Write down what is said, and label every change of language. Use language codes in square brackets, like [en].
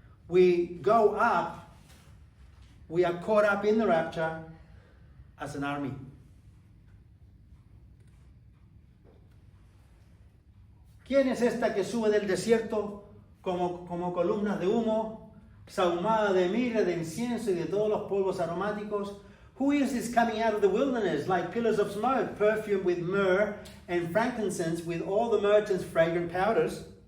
[en] We go up, we are caught up in the rapture as an army. [es] ¿Quién es esta que sube del desierto como columnas de humo, sahumada de mirra, de incienso y de todos los polvos aromáticos? [en] Who is this coming out of the wilderness like pillars of smoke, perfumed with myrrh and frankincense, with all the merchants' fragrant powders?